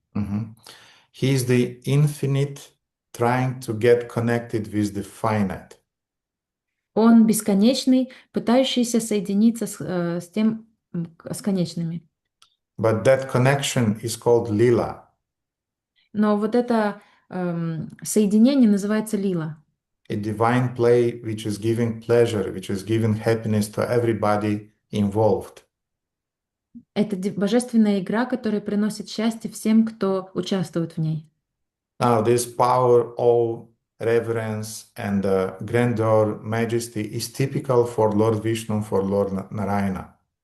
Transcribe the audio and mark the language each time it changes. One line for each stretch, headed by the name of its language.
English: Mhm. He is the infinite trying to get connected with the finite.
Russian: Он бесконечный, пытающийся соединиться с тем, с конечными.
English: But that connection is called lila.
Russian: Но вот это соединение называется лила.
English: A divine play which is giving pleasure, which is giving happiness to everybody involved.
Russian: Это божественная игра, которая приносит счастье всем, кто участвует в ней.
English: Now, this power, awe, reverence, and grandeur, majesty is typical for Lord Vishnu, for Lord Narayana.